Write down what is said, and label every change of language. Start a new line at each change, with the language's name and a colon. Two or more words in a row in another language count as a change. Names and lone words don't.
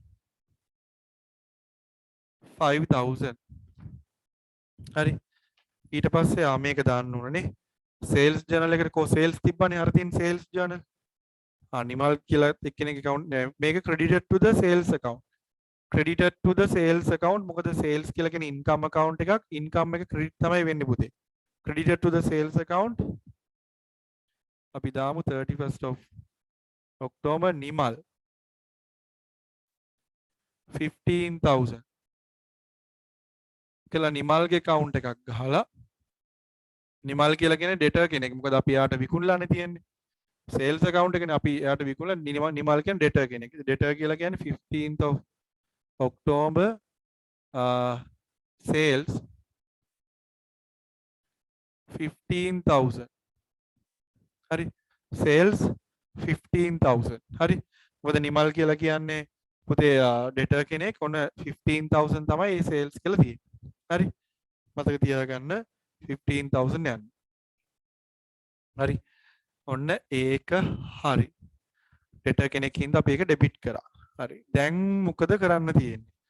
Sinhala: 5,000 හරි ඊට පස්සේ මේක දාන්න ඕනනේ
English: sales journal
Sinhala: එකට කො සේල්ස් තිබ්බනේ අර
English: තියෙන sales journal
Sinhala: නිමල් කියලා එක්කෙනෙක්
English: account මේක credited to the sales account credited to the sales account මොකද sales
Sinhala: කියලා කියන්නේ
English: income account එකක් income එක credit
Sinhala: තමයි වෙන්නේ පුතේ
English: credited to the sales account
Sinhala: අපි දාමු
English: 31st of October නිමල් 15,000
Sinhala: කියලා නිමල්ගේ account එකක් ගහලා නිමල් කියලා කියන්නේ debtor කෙනෙක් මොකද අපි යාට විකුණලානේ තියෙන්නේ
English: sales account
Sinhala: එකනේ අපි යාට විකුණලා නිමල් කියන්නේ debtor කෙනෙක් debtor කියලා කියන්නේ
English: 15th of October
Sinhala: sales 15,000 හරි sales 15,000 හරි මොකද නිමල් කියලා කියන්නේ පුතේ debtor කෙනෙක් ඔන්න 15,000 තමයි මේ sales කියලා තියෙන්නේ හරි මතක තියාගන්න 15,000 යන්න හරි ඔන්න ඒක හරි debtor කෙනෙක් හින්දා අපි ඒක debit කරා හරි දැන් මොකද කරන්න තියෙන්නේ